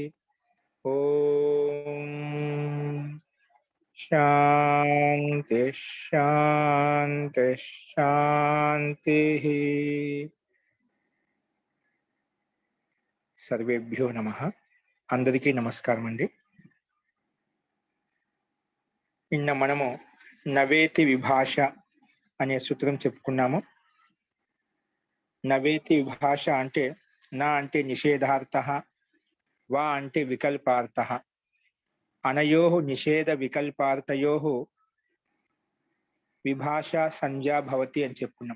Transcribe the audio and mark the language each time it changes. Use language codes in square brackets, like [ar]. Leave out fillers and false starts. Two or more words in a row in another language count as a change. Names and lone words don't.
[sa] ओम शांति शांति शांति। सर्वेभ्यो नमः। [te] అందరికీ నమస్కారం అండీ। నిన్న మనము నవేతి విభాష అనే సూత్రం చెప్పుకున్నాము. నవేతి విభాష అంటే నా అంటే నిషేధార్థః, వా అంటే వికల్పార్థః, [sa] అనయోః నిషేధ వికల్పార్థయోః విభాష సంజ్ఞా భవతి [te] అని చెప్పుకున్నాం.